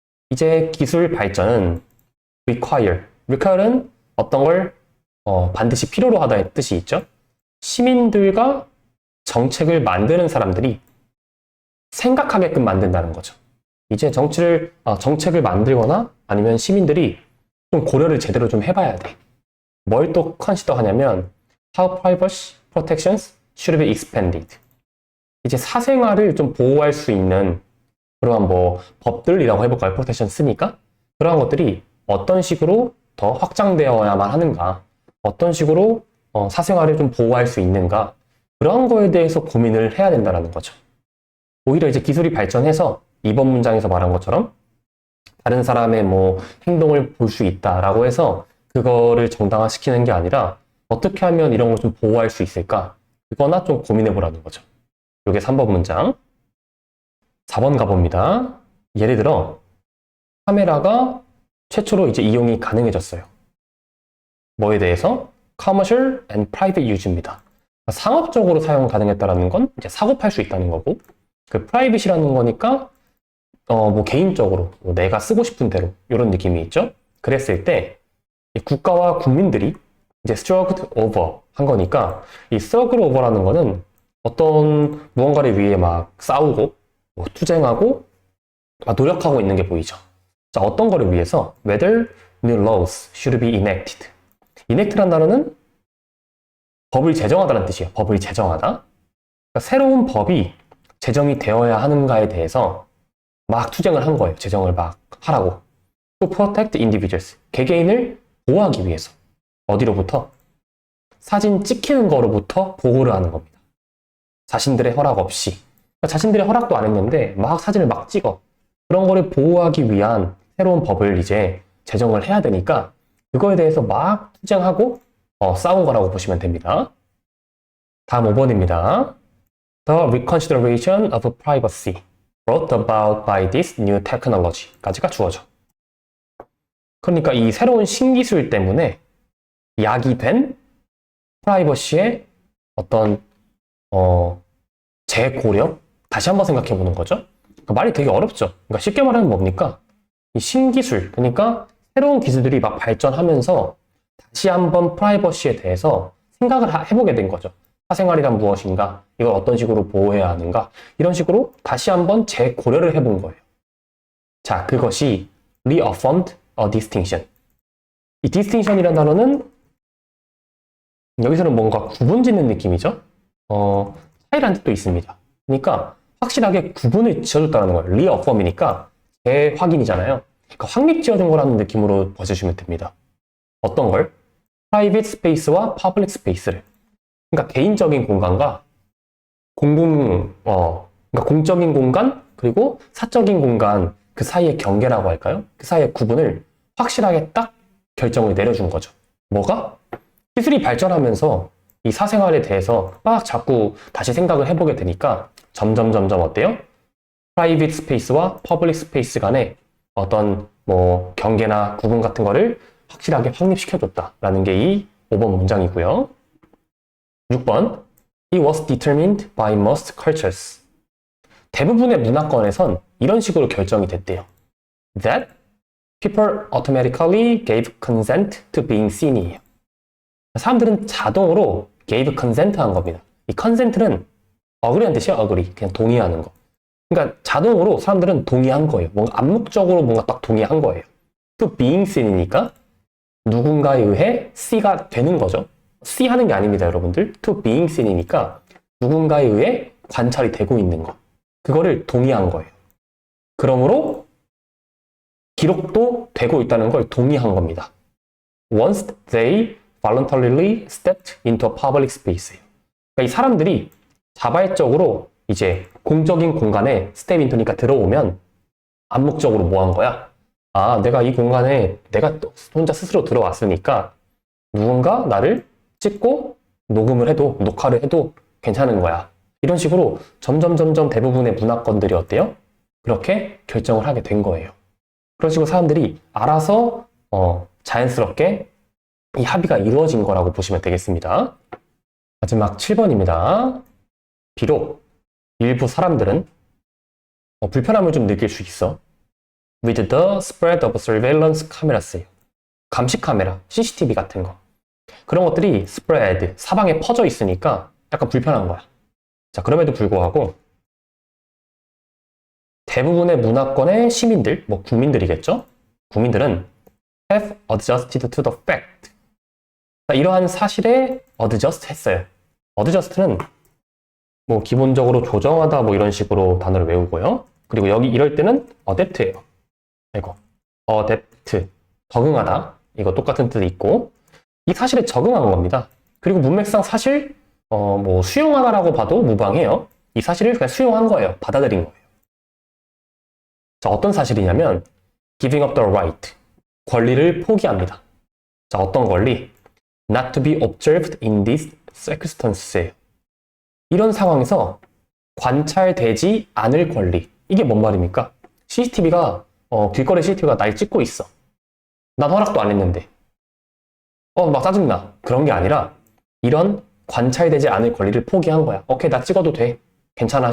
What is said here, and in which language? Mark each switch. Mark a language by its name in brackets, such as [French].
[Korean] 이제 기술 발전은 require는 어떤 걸 반드시 필요로 하다의 뜻이 있죠. 시민들과 정책을 만드는 사람들이 생각하게끔 만든다는 거죠. 이제 정책을 만들거나 아니면 시민들이 좀 고려를 제대로 좀 해봐야 돼. 뭘 또 컨시더 하냐면 [English] how privacy protections should be expanded. [Korean] 이제 사생활을 좀 보호할 수 있는 그러한 법들이라고 해볼까요? 프로텍션 쓰니까 그러한 것들이 어떤 식으로 더 확장되어야만 하는가, 어떤 식으로 사생활을 좀 보호할 수 있는가, 그런 거에 대해서 고민을 해야 된다는 거죠. 오히려 이제 기술이 발전해서 이번 문장에서 말한 것처럼 다른 사람의 행동을 볼 수 있다라고 해서 그거를 정당화시키는 게 아니라 어떻게 하면 이런 걸 좀 보호할 수 있을까? 그거나 좀 고민해 보라는 거죠. 이게 3번 문장. 4번 가봅니다. 예를 들어 카메라가 최초로 이제 이용이 가능해졌어요. 뭐에 대해서? [English] Commercial and Private Use입니다. [Korean] 상업적으로 사용 가능했다라는 건 이제 사고 팔 수 있다는 거고, 그 Private이라는 거니까 개인적으로 내가 쓰고 싶은 대로 이런 느낌이 있죠. 그랬을 때 국가와 국민들이 이제 [English] struggled over [Korean] 한 거니까 이 struggle over라는 거는 어떤 무언가를 위해 막 싸우고 투쟁하고 노력하고 있는 게 보이죠. 자, 어떤 거를 위해서 [English] whether new laws should be enacted. [Korean] enact란 단어는 법을 제정하다는 뜻이에요. 법을 제정하다. 그러니까 새로운 법이 제정이 되어야 하는가에 대해서 막 투쟁을 한 거예요. 제정을 막 하라고. [English] To protect individuals. [Korean] 개개인을 보호하기 위해서. 어디로부터? 사진 찍히는 거로부터 보호를 하는 겁니다. 자신들의 허락 없이. 그러니까 자신들의 허락도 안 했는데 막 사진을 막 찍어. 그런 거를 보호하기 위한 새로운 법을 이제 제정을 해야 되니까 그거에 대해서 막 투쟁하고 싸운 거라고 보시면 됩니다. 다음 5번입니다. [English] The reconsideration of privacy brought about by this new technology [Korean] 까지가 주어져. 그러니까 이 새로운 신기술 때문에 야기된 프라이버시의 어떤 재고려? 다시 한번 생각해 보는 거죠. 그러니까 말이 되게 어렵죠. 그러니까 쉽게 말하면 뭡니까? 이 신기술, 그러니까 새로운 기술들이 막 발전하면서 다시 한번 프라이버시에 대해서 생각을 해보게 된 거죠. 사생활이란 무엇인가? 이걸 어떤 식으로 보호해야 하는가? 이런 식으로 다시 한번 재고려를 해본 거예요. 자, 그것이 [English] reaffirmed a distinction. [Korean] 이 distinction이라는 단어는 여기서는 뭔가 구분 짓는 느낌이죠. 차이라는 뜻도 있습니다. 그러니까 확실하게 구분을 지어줬다는 거예요. reaffirm이니까 재확인이잖아요. 그러니까 확립 지어준 거라는 느낌으로 봐주시면 됩니다. 어떤 걸? private space와 public space를. 그러니까 개인적인 공간과 그러니까 공적인 공간 그리고 사적인 공간 그 사이의 경계라고 할까요? 그 사이의 구분을 확실하게 딱 결정을 내려준 거죠. 뭐가? 기술이 발전하면서 이 사생활에 대해서 막 자꾸 다시 생각을 해보게 되니까 점점 어때요? 프라이빗 스페이스와 퍼블릭 스페이스 간의 어떤 경계나 구분 같은 거를 확실하게 확립시켜줬다라는 게 이 5번 문장이고요. 6번 [English] It was determined by most cultures. [Korean] 대부분의 문화권에선 이런 식으로 결정이 됐대요. [English] That people automatically gave consent to being seen이에요. [Korean] 사람들은 자동으로 [English] gave consent [Korean] 한 겁니다. 이 consent는 agree한 뜻이야, agree. 그냥 동의하는 거. 그러니까 자동으로 사람들은 동의한 거예요. 뭔가 암묵적으로 뭔가 딱 동의한 거예요. [English] to being seen [Korean] 이니까 누군가에 의해 see가 되는 거죠. see 하는 게 아닙니다, 여러분들. [English] to being seen [Korean] 이니까 누군가에 의해 관찰이 되고 있는 거. 그거를 동의한 거예요. 그러므로 기록도 되고 있다는 걸 동의한 겁니다. [English] Once they voluntarily stepped into a public space. [Korean] 그러니까 이 사람들이 자발적으로 이제 공적인 공간에 step into니까 들어오면 암묵적으로 뭐 한 거야? 아, 내가 이 공간에 내가 혼자 스스로 들어왔으니까 누군가 나를 찍고 녹음을 해도, 녹화를 해도 괜찮은 거야. 이런 식으로 점점 대부분의 문화권들이 어때요? 그렇게 결정을 하게 된 거예요. 그런 식으로 사람들이 알아서 자연스럽게 이 합의가 이루어진 거라고 보시면 되겠습니다. 마지막 7번입니다. 비록 일부 사람들은 불편함을 좀 느낄 수 있어. [English] With the spread of surveillance cameras. [Korean] 감시 카메라, CCTV 같은 거. 그런 것들이 spread, 사방에 퍼져 있으니까 약간 불편한 거야. 자, 그럼에도 불구하고 대부분의 문화권의 시민들, 국민들이겠죠? 국민들은 [English] have adjusted to the fact. [Korean] 이러한 사실에 adjust 했어요. adjust는 기본적으로 조정하다 이런 식으로 단어를 외우고요. 그리고 여기 이럴 때는 adapt예요. 이거 adapt, 적응하다. 이거 똑같은 뜻이 있고 이 사실에 적응한 겁니다. 그리고 문맥상 사실 수용하다라고 봐도 무방해요. 이 사실을 그냥 수용한 거예요. 받아들인 거예요. 자, 어떤 사실이냐면 [English] giving up the right, [Korean] 권리를 포기합니다. 자, 어떤 권리? [English] Not to be observed in these circumstances. [Korean] 이런 상황에서 관찰되지 않을 권리. 이게 뭔 말입니까? CCTV가 길거리 CCTV가 날 찍고 있어. 난 허락도 안 했는데. 막 짜증나. 그런 게 아니라 이런 관찰되지 않을 권리를 포기한 거야. 오케이, 나 찍어도 돼. 괜찮아.